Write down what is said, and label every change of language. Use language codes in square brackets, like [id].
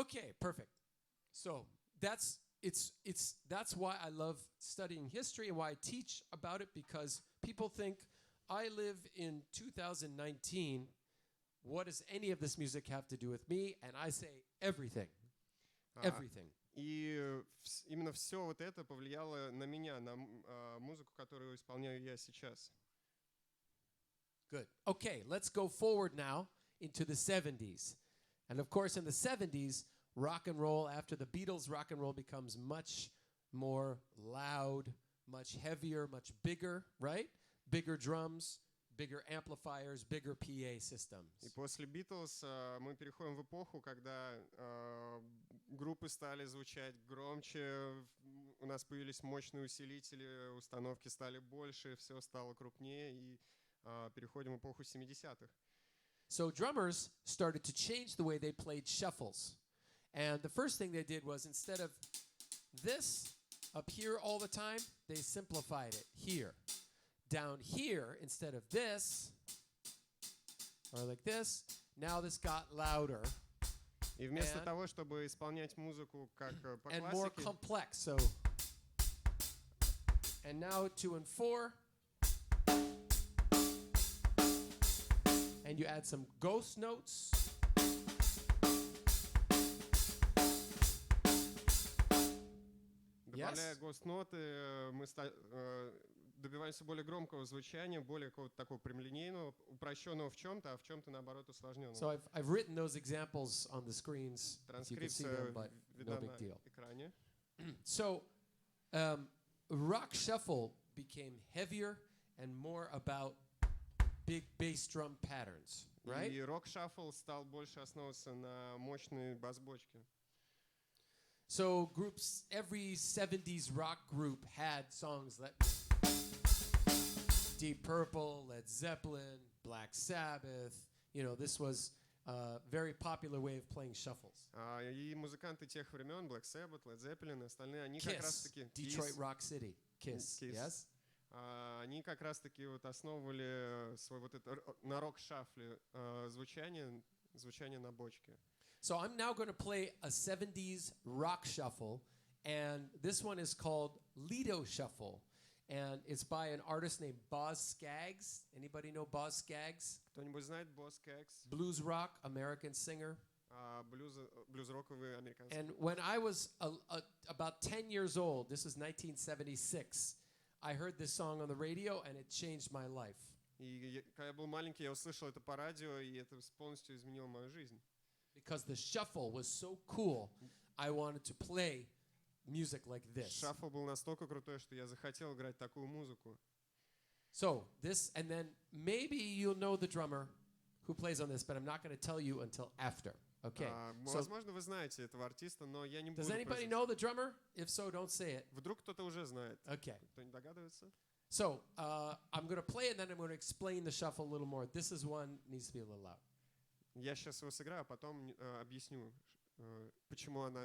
[en] Okay, perfect. So that's why I love studying history and why I teach about it, because people think I live in 2019. What does any of this music have to do with me? And I say everything. Everything. [ru] И именно все вот это повлияло на меня, на музыку, которую исполняю я сейчас. [en] Good. Okay, let's go forward now into the 70s. And of course, in the 70s, rock and roll, after the Beatles, rock and roll becomes much more loud, much heavier, much bigger, right? Bigger drums, bigger amplifiers, bigger PA systems. [ru] И после Beatles мы переходим в эпоху, когда группы стали звучать громче, у нас появились мощные усилители, установки стали больше, все стало крупнее, и переходим в эпоху 70-х. [en] So drummers started to change the way they played shuffles. And the first thing they did was, instead of this up here all the time, they simplified it here. Down here, instead of this, or like this, now this got louder. [ru] И вместо того, чтобы исполнять музыку как по [en] and more [ru] классике, [en] complex. So, and now 2 and 4. And you add some ghost notes. [ru] добавляя гост-ноты, мы добиваемся более громкого звучания, более какого-то такого прямолинейного, упрощенного в чем-то, а в чем-то, наоборот, усложненного. [en] So I've written those examples on the screens. If you can see them, but [ru] видна [en] no big [ru] на [en] deal. [ru] экране. [en] So rock shuffle became heavier and more about big bass drum patterns, right? [ru] И рок-шаффл стал больше основываться на мощной бас-бочке. [en] So groups, every 70s rock group had songs like Deep Purple, Led Zeppelin, Black Sabbath. You know, this was a very popular way of playing shuffles. [ru] И музыканты тех времен, Black Sabbath, Led Zeppelin, остальные, они как [en] Kiss, [ru] раз-таки... [en] Detroit Rock City, Kiss, yes? [ru] Они как раз-таки вот основывали свой вот это на рок-шафле звучание на бочке. [en] So I'm now going to play a 70s rock shuffle, and this one is called Lido Shuffle, and it's by an artist named Boz Scaggs. Anybody know Boz Scaggs? [ru] Кто-нибудь знает Boz Scaggs? [en] Blues rock, American singer. [ru] Блюз-роковый американский. [en] And when I was about 10 years old, this was 1976, I heard this song on the radio, and it changed my life. [ru] И когда я был маленький, я услышал это по радио, и это полностью изменило мою жизнь. [en] because the shuffle was so cool, I wanted to play music like this. [ru] Шаффл был настолько крутой, что я захотел играть такую музыку. [en] So this, and then maybe you'll know the drummer who plays on this, but I'm not going to tell you until after. Okay. So, [ru] Возможно, вы знаете этого артиста, но я не буду. [en] does anybody know the drummer? If so, don't say it. [ru] Вдруг кто-то уже знает. [en] Okay. [ru] Кто не догадывается? [en] So I'm going to play it, and then I'm going to explain the shuffle a little more. This is one needs to be a little loud. [ru] Я сейчас его сыграю, а потом объясню, почему она